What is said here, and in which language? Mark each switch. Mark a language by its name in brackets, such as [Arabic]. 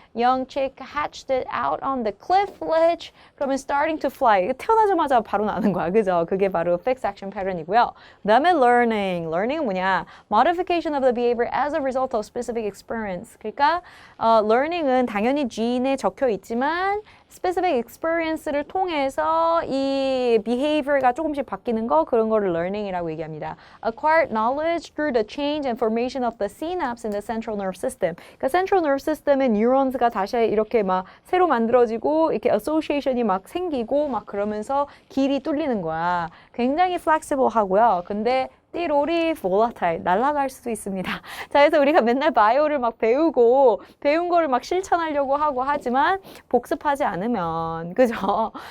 [English] Young chick hatched it out on the cliff ledge. [Korean] 그러면 [English] starting to fly. [Korean] 태어나자마자 바로 나는 거야. 그죠? 그게 바로 fixed action pattern이고요. 그다음에 learning. learning은 뭐냐? [English] modification of the behavior as a result of specific experience. [Korean] 그러니까 learning은 당연히 gene에 적혀 있지만 specific experience를 통해서 이 behavior가 조금씩 바뀌는 거 그런 거를 learning이라고 얘기합니다. [English] Acquired knowledge through the change and formation of the synapse in the central nerve system. [Korean] 그러니까 central nerve system의 neurons가 다시 이렇게 막 새로 만들어지고 이렇게 association이 막 생기고 막 그러면서 길이 뚫리는 거야. 굉장히 flexible 하고요. 근데 띠로리 volatile, 날아갈 수도 있습니다. 자, 그래서 우리가 맨날 바이오를 막 배우고 배운 거를 막 실천하려고 하고 하지만 복습하지 않으면, 그죠?